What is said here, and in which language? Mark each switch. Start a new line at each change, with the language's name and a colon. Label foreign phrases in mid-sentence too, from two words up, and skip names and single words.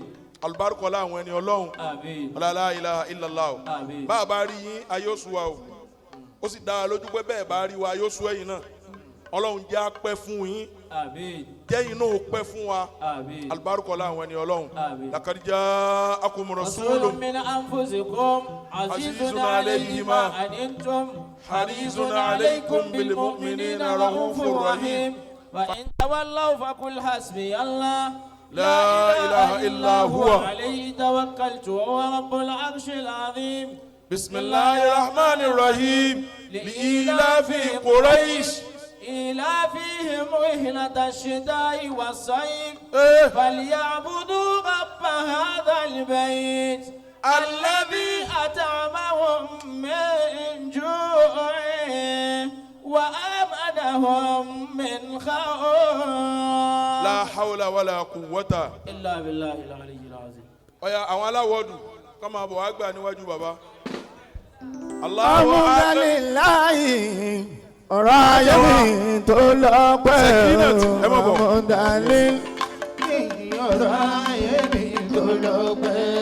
Yoruba: Alùbáríkọ̀lá àwọn ẹni Ọlọ́run. Àmín.
Arabic: لا إله إلا الله.
Yoruba: Àmín. Bá a bá rí yín ayé oṣù wa o ó sì dá a lójú pé bẹ́ẹ̀ bá rí wa ayé oṣù ẹ̀yìn náà Ọlọ́run jẹ́ àpẹ́ fún yín. Àmín. Jẹ́yìn náà ó pẹ́ fún wa. Àmín. Alùbáríkọ̀lá àwọn ẹni Ọlọ́run. Àmín.
Arabic: لقد جاءكم رسول رسول من أنفسكم عزيز عليه ما عنتم حريص عليكم بالمؤمنين رؤوف رحيم وإن تولوا فقل حسبي الله لا إله إلا هو عليه توكلت وهو رب العرش العظيم. بسم الله الرحمن الرحيم لإيلاف قريش إيلافهم رحلة الشتاء والصيف فليعبدوا رب هذا البيت الذي أطعمهم من جوع وآمنهم من خوف. لا حول ولا قوة إلا بالله العلي العظيم.
Yoruba: Ọya àwọn aláwọ̀dù kọ́ máa bọ̀ wá gbà níwájú bàbá.
Arabic: الله أكبر.
Yoruba: Ọ̀rọ̀ ayé mi tó lọ pẹ́ ọmọdálé. Ọ̀rọ̀ ayé mi tó lọ pẹ́.